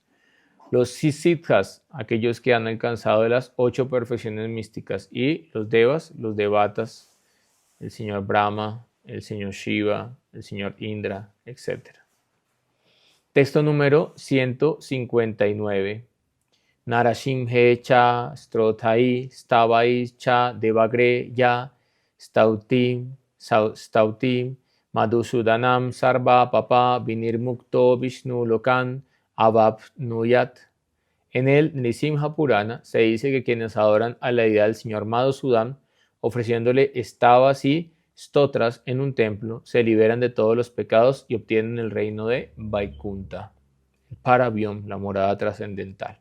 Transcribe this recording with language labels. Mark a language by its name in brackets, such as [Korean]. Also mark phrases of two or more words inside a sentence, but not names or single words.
[Spanish] Los siddhas, aquellos que han alcanzado las 8 perfecciones místicas, y los devas, los devatas, el señor Brahma, el señor Shiva, el señor Indra, etc. Texto número 159. [Sanskrit] Narasimhe cha strothai stavai cha devagre ya stautim madhusudanam sarva papa vinirmukto vishnu lokan avapnuyat. [Spanish] En el Nrisimha Purana se dice que quienes adoran a la deidad del señor Madhusudan ofreciéndole estabas y stotras en un templo, se liberan de todos los pecados y obtienen el reino de Vaikunta, el Paravyom, la morada trascendental.